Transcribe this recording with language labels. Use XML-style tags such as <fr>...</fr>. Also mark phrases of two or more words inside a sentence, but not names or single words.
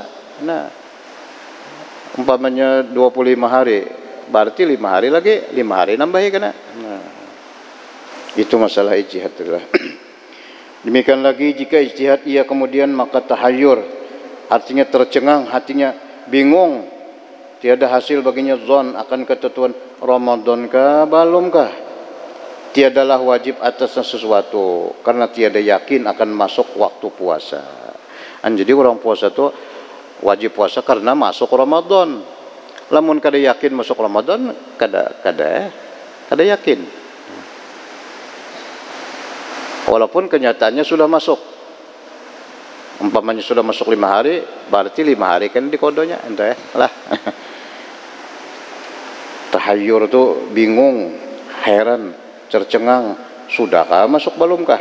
<bjn>Nah, umpamanya 25 hari, berarti 5 hari lagi, 5 hari nambahi kena. Nah, itu masalah ijtihad itulah. Demikian lagi jika ijtihad ia kemudian maka tahayyur, artinya tercengang hatinya, bingung, tiada hasil baginya zon akan ketentuan Ramadan kah belum kah, tiadalah wajib atasnya sesuatu karena tiada yakin akan masuk waktu puasa. Jadi orang puasa tu wajib puasa karena masuk Ramadan. Lamun kada yakin masuk Ramadan, kada yakin. Walaupun kenyataannya sudah masuk. Umpamanya sudah masuk 5 hari, berarti 5 hari kan di kodonya, entah ya lah. Tahayyur tu bingung, heran, tercengang, sudahkah masuk belumkah?</bjn>